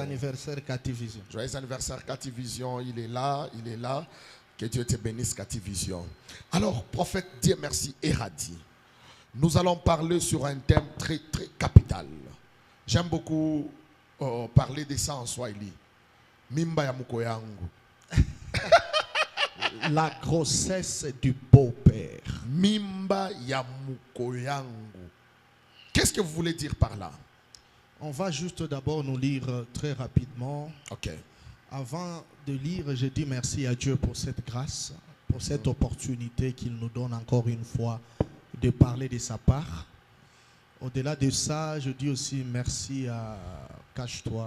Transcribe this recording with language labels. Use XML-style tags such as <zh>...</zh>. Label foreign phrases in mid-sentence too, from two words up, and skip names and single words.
<fr>anniversaire, Cathy Vision. Joyeux anniversaire, Cathy Vision. Il est là, il est là. Que Dieu te bénisse, Cathy Vision. Alors, prophète Dieu merci Eradi. Nous allons parler sur un thème très, très capital. J'aime beaucoup parler de ça en Swahili.</fr> <sw>Mimba ya muko yangu.</sw> <fr>La grossesse du beau-père.</fr> <sw>Mimba ya muko yangu.</sw> <fr>Qu'est-ce que vous voulez dire par là? On va juste d'abord nous lire très rapidement. Ok. Avant de lire, je dis merci à Dieu pour cette grâce, pour cette opportunité qu'il nous donne encore une fois de parler de sa part. Au-delà de ça, je dis aussi merci à Cache-toi.</fr>